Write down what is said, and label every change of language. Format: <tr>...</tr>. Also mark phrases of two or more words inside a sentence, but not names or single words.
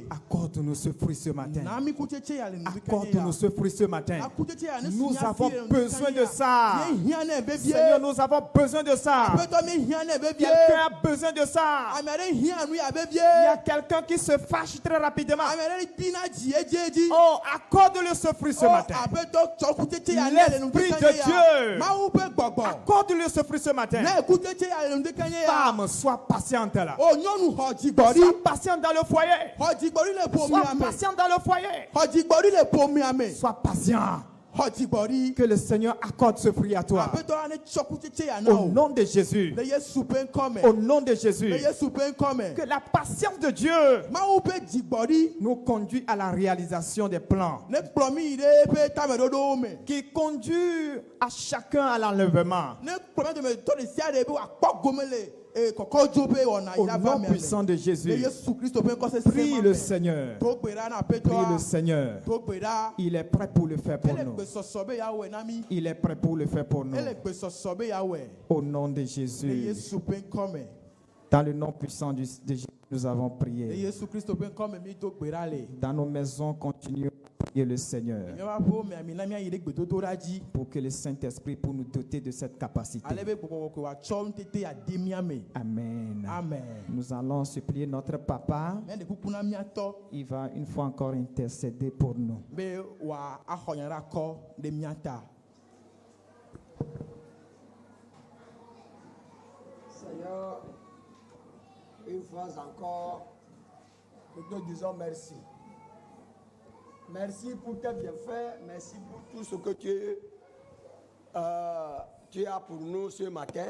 <fr>accorde-nous ce fruit ce matin.</fr> <ee>Na mi kutsetse ya le nu bi ke nye</ee> <fr>Accorde-nous</fr> <ee>ya.</ee> <fr>ce fruit ce matin.</fr> <ee>Akutsetse ya ne</ee> <fr>Nous</fr> <ee>si nya</ee> <fr>avons</fr> <ee>fi le nu bi ke</ee> <fr>besoin</fr> <ee>nye</ee> <fr>de</fr> <ee>ya.</ee> <fr>ça.</fr> <ee>Ye hiã nɛ vevie.</ee> <fr>Seigneur, nous avons besoin de ça.</fr> <ee>Aƒetɔ mi hiã nɛ vevie.</ee> <fr>Quelqu'un a besoin de ça.</fr> <ee>Ame aɖe hiã nu ya vevie.</ee> <fr>Il y a quelqu'un qui se fâche très rapidement.</fr> <ee>Ame aɖe bina dzi edzi.</ee> <fr>Oh, accorde-le ce fruit ce matin.</fr> <ee>Aƒetɔ tsɔ kutsetse ya ne le nu bi ke</ee> <fr>L'Esprit</fr> <ee>nye</ee> <fr>de</fr> <ee>ya.</ee> <fr>Dieu.</fr> <ee>Mawu ƒe gbɔgbɔ.</ee> <fr>Accorde-le ce fruit ce matin.</fr> <ee>Ne kutsetse ya le nu bi ke nye ya.</ee> <fr>Femme, sois patiente là.</fr> <ee>O nyɔnu xɔ dzigbɔɖi.</ee> <fr>Sois patiente dans le foyer.</fr> <ee>Xɔ dzigbɔɖi le</ee> <fr>Sois</fr> <ee>ƒomea me.</ee> <fr>patiente dans le foyer.</fr> <ee>Xɔ dzigbɔɖi le ƒomea me.</ee> <fr>Sois patient.</fr> <ee>Xɔ dzigbɔɖi.</ee> <fr>Que le Seigneur accorde ce fruit à toi.</fr> <ee>Aƒetɔ ne tsɔ kutsetse ya na</ee> <fr>Au</fr> <ee>o.</ee> <fr>nom de Jésus.</fr> <ee>Le Yesu ƒe ŋkɔ</ee> <fr>Au</fr> <ee>me.</ee> <fr>nom de Jésus.</fr> <ee>Le Yesu ƒe ŋkɔ me.</ee> <fr>Que la patience de Dieu</fr> <ee>Mawu ƒe dzigbɔɖi.</ee> <fr>nous conduit à la réalisation des plans.</fr> <ee>Ne kplɔ mi yi ɖe eƒe tameɖoɖowo me.</ee> <fr>Qui conduit à chacun à l'enlèvement.</fr> <ee>Ne kplɔ mi dometɔ ɖe sia ɖe be wòakpɔ gome le kɔkɔdzo ƒe wɔna yi</ee> <fr>Au</fr> <ee>la va</ee> <fr>nom</fr> <ee>mea</ee> <fr>puissant</fr> <ee>me.</ee> <fr>de</fr> <ee>Le</ee> <fr>Jésus.</fr> <ee>Yesu Kristo ƒe ŋkɔ</ee> <fr>Prie</fr> <ee>sesẽ le me.</ee> <fr>Seigneur.</fr> <ee>Do gbe ɖa na</ee> <fr>Prie le</fr> <ee>aƒetɔa.</ee> <fr>Seigneur.</fr> <ee>Do gbe ɖa.</ee> <fr>Il est prêt pour le faire pour</fr> <ee>Ele</ee> <fr>nous.</fr> <ee>gbesɔsɔ be yeawɔe na mi.</ee> <fr>Il est prêt pour le faire pour nous.</fr> <ee>Ele gbesɔsɔ be yeawɔe.</ee> <fr>Au nom de</fr> <ee>Le</ee> <fr>Jésus.</fr> <ee>Yesu ƒe ŋkɔ me.</ee> <fr>Dans le nom puissant de Jésus, nous avons</fr> <ee>Le</ee> <fr>prié.</fr> <ee>Yesu Kristo ƒe ŋkɔ me mi do gbe ɖa le.</ee> <fr>Dans nos maisons, continuons à prier le Seigneur</fr> <ee>Míaƒe aƒewo mea mi na míayi ɖe gbedodoɖa dzi.</ee> <fr>pour que le Saint-Esprit pour nous doter de cette capacité.</fr> <ee>Ale be gbɔgbɔ kɔkɔe wòatsɔ nutete ade mía me.</ee> <fr>Amen.</fr> <ee>Amen.</ee> <fr>Nous allons supplier notre papa.</fr> <ee>Mɛ de kuku na míatɔ</ee> <fr>Il va une fois encore intercéder pour nous.</fr> <ee>be wòaxɔ nya ɖe akɔ ɖe mía ta.</ee> <fr>Seigneur, une fois encore, nous te disons merci. Merci pour tes bienfaits, merci pour tout ce que tu as pour nous ce matin.</fr>